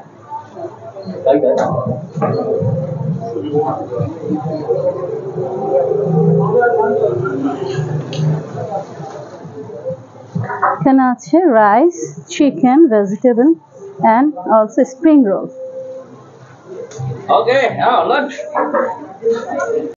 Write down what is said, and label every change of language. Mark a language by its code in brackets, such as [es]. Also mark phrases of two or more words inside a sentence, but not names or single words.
[vi] Gửi. [bn] এখানে আছে [en] rice, chicken, vegetable and also spring roll. Okay, now lunch.